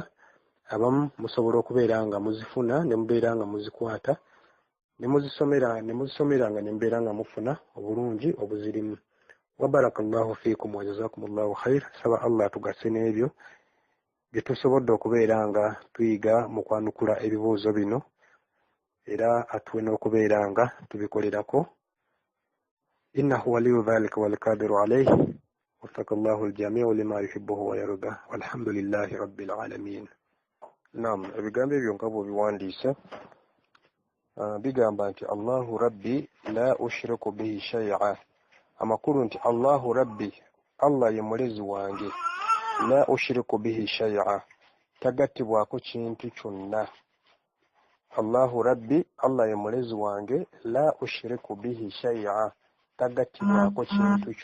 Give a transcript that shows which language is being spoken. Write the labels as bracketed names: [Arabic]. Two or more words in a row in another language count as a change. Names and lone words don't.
[Ganda] Abamu musobola okubeera nga muzifuna ne mubeera nga muzikwata, ne muzisomera nga ne mubeera nga mufuna obulungi obuzirimu. [Arabic] وبارك الله فيكم وجزاكم الله خير. [Ganda] Saba Allah atugase n'ebyo bye tusobodde okubeera nga tuyiga mu kwanukula ebibuuzo bino, era atuwe n'okubeera nga tubikolerako. [Arabic] إنه ولي ذلك والقادر عليه وفق الله الجميع لما يحبه ويرضى والحمد لله رب العالمين. [Ganda] نعم ebigambo ebyo nga bw'obiwandiisa bigamba nti [Arabic] الله ربي لا أشرك به شيئا, [Ganda] amakulu nti [Arabic] الله ربي, [Ganda] Allah ye mulezi wange, [Arabic] لا أشرك به شيئا, [Ganda] tagattibwako kintu kyonna. [Arabic] الله ربي, [Ganda] Allah ye mulezi wange, [Arabic] لا أشرك به شيئا, [Ganda] tagattibwako kintu kyonna.